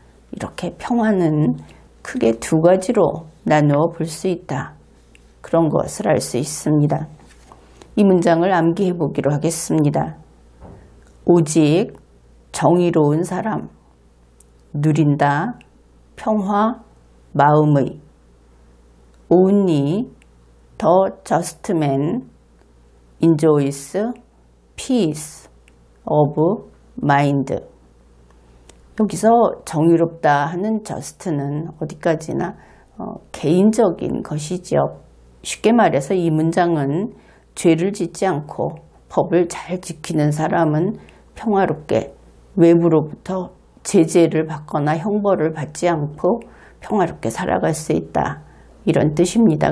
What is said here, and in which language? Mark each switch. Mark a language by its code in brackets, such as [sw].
[ko] 이렇게 평화는 크게 두 가지로 나누어 볼 수 있다. 그런 것을 알 수 있습니다. 이 문장을 암기해 보기로 하겠습니다. 오직 정의로운 사람 누린다 평화 마음의. [en] Only the just man enjoys peace of mind. [ko] 여기서 정의롭다 하는 just는 어디까지나 개인적인 것이죠. 쉽게 말해서 이 문장은 죄를 짓지 않고 법을 잘 지키는 사람은 평화롭게 외부로부터 제재를 받거나 형벌을 받지 않고 평화롭게 살아갈 수 있다. 이런 뜻입니다.